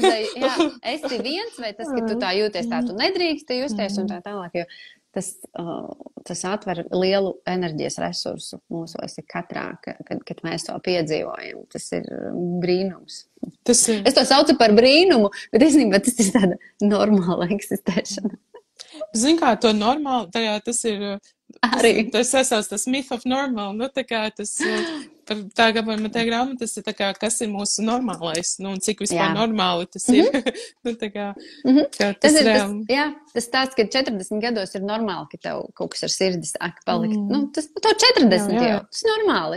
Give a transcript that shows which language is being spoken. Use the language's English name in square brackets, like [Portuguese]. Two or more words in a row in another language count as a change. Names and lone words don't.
[Latvian] Esi viens, vai tas, ka tu tā jūties, tā tu nedrīksti justies un tā tālāk, jo tas atver lielu enerģijas resursu mūsos katrā, kad mēs to piedzīvojam. Tas ir brīnums. Es to saucu par brīnumu, bet īstenībā tas ir tāda normāla eksistēšana. Zini kā, to normāli, tas ir Arī. Tas sasauc tas [English] myth of normal, [Latvian] nu, tā kā tas, par tā gabojuma tā grāmata, tas ir tā kā, kas ir mūsu normālais, nu, un cik vispār normāli tas ir. Nu, tā kā, kā Tas tas ir reāli. tas tāds, ka 40 gados ir normāli, ka tev kaut kas ar sirdi sāk palikt. Nu, tas tev 40 jau, tas ir normāli.